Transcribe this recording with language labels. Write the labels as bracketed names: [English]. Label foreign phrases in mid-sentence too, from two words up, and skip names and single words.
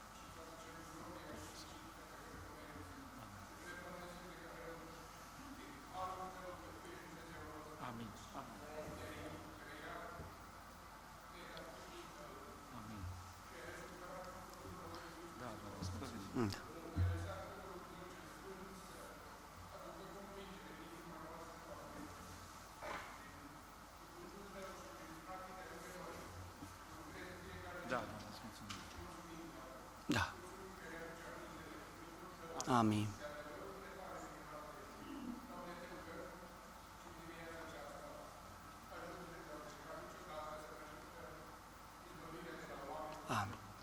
[Romanian] Amin. Amin. Da, Doamne, îți mulțumim. Da, Doamne, îți mulțumim. Da. Amin. Amin.